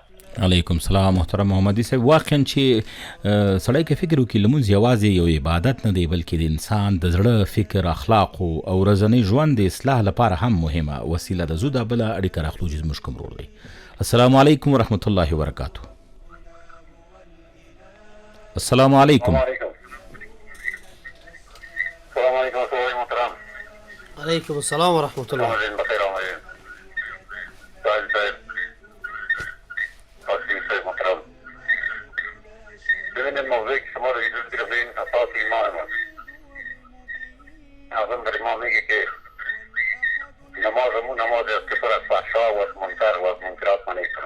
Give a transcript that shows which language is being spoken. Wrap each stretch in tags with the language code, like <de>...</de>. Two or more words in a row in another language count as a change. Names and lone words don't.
<ps>علیکم السلام محترم محمدي صاحب. واقعا چې سړی که فکر وکړي لمونځ یوازې یو عبادت نه دی بلکې د انسان د زړه فکر اخلاقو او ورځنی ژوند د اصلاح لپاره هم مهمه وسیله ده. زو دا بله اړیکه راخلو چې زموږ کوم ورور دی.</ps> <ar>السلام علیکم ورحمة الله وبرکاته. السلام علیکم. السلام علیکم سوای محترم. علیکم السلام ورحمة الله.</ar> <fa>ببین موضوعی که شما رو ایجاد کردین اساس ایمان ما. اعظم در ایمان میگه که نمازمون نمازی است که پر از فحشا و از منکر و از منکرات منع کنند.</fa>